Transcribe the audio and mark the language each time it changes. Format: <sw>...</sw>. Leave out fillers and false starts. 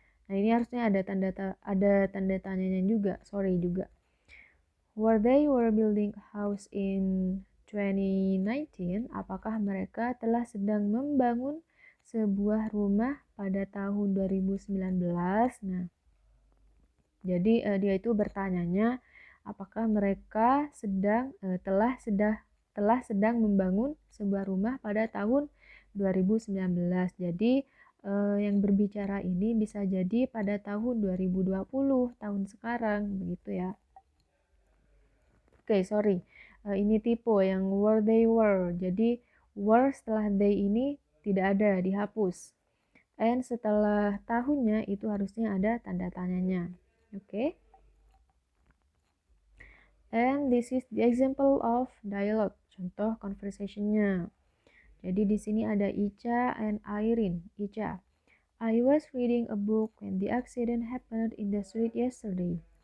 <id>Nah, ini harusnya ada tanda tanyanya juga.</id> <en>Were they building a house in 2019?</en> <id>Apakah mereka telah sedang membangun sebuah rumah pada tahun 2019? Nah, jadi dia itu bertanyanya apakah mereka telah sedang membangun sebuah rumah pada tahun 2019. Jadi yang berbicara ini bisa jadi pada tahun 2020, tahun sekarang, begitu ya. Ini tipe yang</id> <en>were they were.</en> <id>Jadi were setelah they ini tidak ada, dihapus. And setelah tahunnya itu harusnya ada tanda tanyanya. Oke.</id> <en>And this is the example of dialogue.</en> <id>Contoh conversationnya. Jadi di sini ada</id> <en>Ica and Irene. Ica, I was reading a book when the accident happened in the street yesterday.</en>